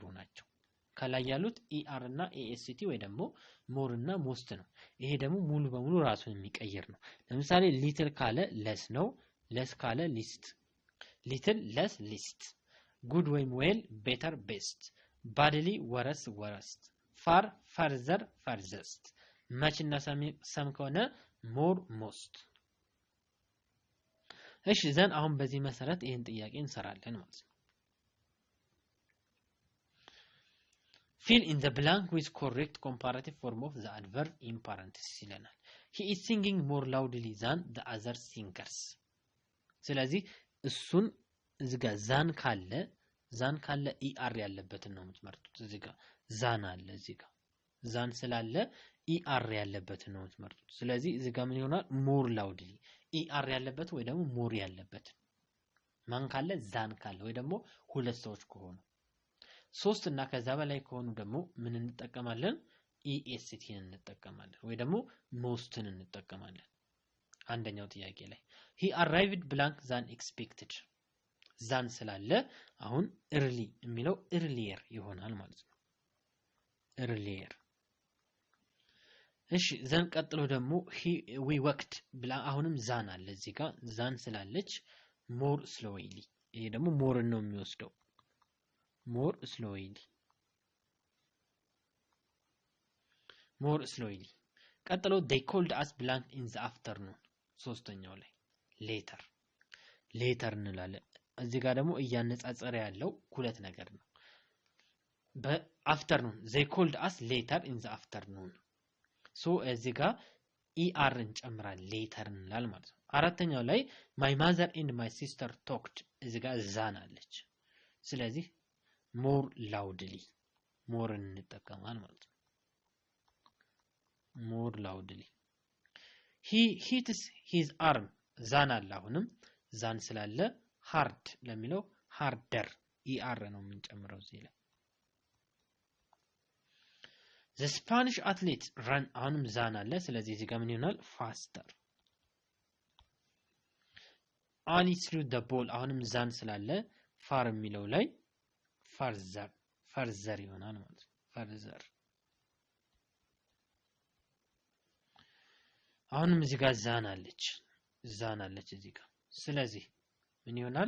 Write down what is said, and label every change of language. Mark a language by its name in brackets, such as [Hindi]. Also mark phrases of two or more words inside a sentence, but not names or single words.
[Amharic] ናቸው። ከላይ ያሉት ER እና EST ወይ ደግሞ ሞር እና ሞስት ነው። ይሄ ደግሞ ሙሉ በሙሉ ራሱን የሚቀይር ነው። ለምሳሌ ሊትል ካለ ለስ ነው፣ ለስ ካለ ሊስት፣ [English] little less least፣ [Amharic] ጉድ ወይም [English] well better best, badly worse worst, far further furthest፣ [Amharic] መች እና ሰም ከሆነ [English] more most። [Amharic] እሺ ዘን አሁን በዚህ መሰረት ይሄን ጥያቄ እንሰራለን ማለት ነው። [English] fill in the blank with correct comparative form of the adverb in parentheses [Amharic] ይለናል። [English] he is singing more loudly than the other singers። [Amharic] ስለዚህ እሱን እዚህ ጋር ዛን ካለ ER ያለበትን ነው የምትመርጡት። እዚህ ጋር ዛን አለ፣ እዚህ ጋር ዛን ስላለ ER ያለበትን ነው የምትመርጡት። ስለዚህ እዚህ ጋር ምን ይሆናል? [English] more loudly [Amharic] ER ያለበት ወይ ደግሞ more ያለበት ማን ካለ ዛን ካለ ወይ ደግሞ ሁለት ሰዎች ከሆኑ ሶስት እና ከዛ በላይ ከሆኑ ደግሞ ምን እንጠቀማለን? EST እንጠቀማለን ወይ ደግሞ ሞስትን እንጠቀማለን። አንደኛው ጥያቄ ላይ [English] he arrived blank than expected [Amharic] ዛን ስላለ አሁን early የሚለው earlier ይሆናል ማለት ነው። earlier። እሺ ዘን ቀጥሎ ደግሞ [English] we worked [Amharic] ብላ አሁንም ዛን አለ እዚህ ጋር ዛን ስላለች [English] more slowly [Amharic] ይሄ ደግሞ more ነው የሚወስደው more slowly። ቀጥሎ [English] they called us blank in the afternoon [Amharic] ሶስተኛው ላይ later እንላለን። እዚህ ጋር ደግሞ እያነጻጸረ ያለው ሁለት ነገር ነው። በአፍተርኑን [English] they called us later in the afternoon [Amharic] ሶ እዚህ ጋር ER እንጨምራለን later እንላል ማለት ነው። አራተኛው ላይ [English] my mother and my sister talked [Amharic] እዚህ ጋር ዛን አለች። ስለዚህ [English] more loudly [Amharic] more እንጠቀማለን ማለት ነው። [English] more loudly he hits his arm [Amharic] ዛን አለ አሁንም ዛን ስላለ hard ለሚለው harder ER ነው የምንጨምረው እዚህ ላይ። [English] the Spanish athlete run [Amharic] አሁንም ዛን አለ ስለዚህ እዚህ ጋር ምን ይሆናል? [English] faster Ali threw the ball [Amharic] አሁንም ዛን ስላለ far የሚለው ላይ ፈርዘር ይሆናል ማለት ነው። ፈርዘር አሁንም እዚህ ጋር ዛን አለች እዚህ ጋር ስለዚህ ምን ይሆናል?